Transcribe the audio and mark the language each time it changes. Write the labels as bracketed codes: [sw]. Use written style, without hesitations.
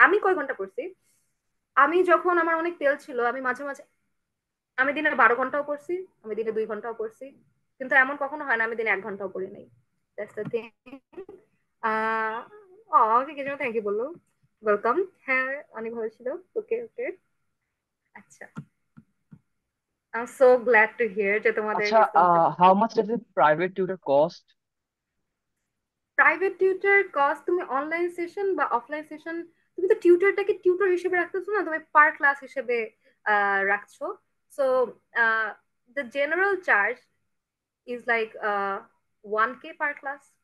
[bn] আমি কয় ঘন্টা পড়ছি, আমি যখন আমার অনেক তেল ছিল আমি মাঝে মাঝে আমি দিনে 12 ঘন্টাও পড়ছি, আমি দিনে 2 ঘন্টাও পড়ছি, কিন্তু এমন কখনো হয় না আমি দিনে 1 ঘন্টাও পড়ি নাই। [en] That's the thing. [bn] আহ ওকে, কে যেন থ্যাংক ইউ বললো, ওয়েলকাম। হ্যাঁ, অনেক ভালো ছিল। ওকে ওকে, আচ্ছা, [en] I am so glad to hear [bn] যে তোমাদের [en] আচ্ছা, how much does a private tutor cost? [bn] Private tutor cost, তুমি অনলাইন সেশন বা অফলাইন সেশন, তুমি তো টিউটরটাকে টিউটর হিসেবে রাখতেছো না, তুমি পার ক্লাস হিসেবে রাখছো। [en] So the general charge is like 1K per class.